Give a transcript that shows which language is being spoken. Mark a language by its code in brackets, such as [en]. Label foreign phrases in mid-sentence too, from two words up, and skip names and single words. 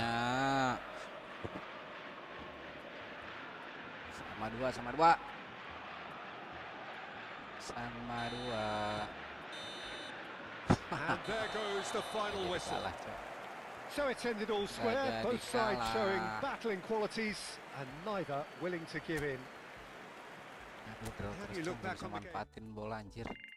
[id] Akhirnya. Sama dua. [en] And there goes the final whistle. [id] Kalah, Cok. [en] So it's ended all square, [id] jadi [en] both sides [id] kalah. [en] showing battling qualities and neither willing to give in. [id] Aduh, terus [en] How do you look [id] gak [en] back [id] bisa [en] on the game? [id] manfaatin bola anjir.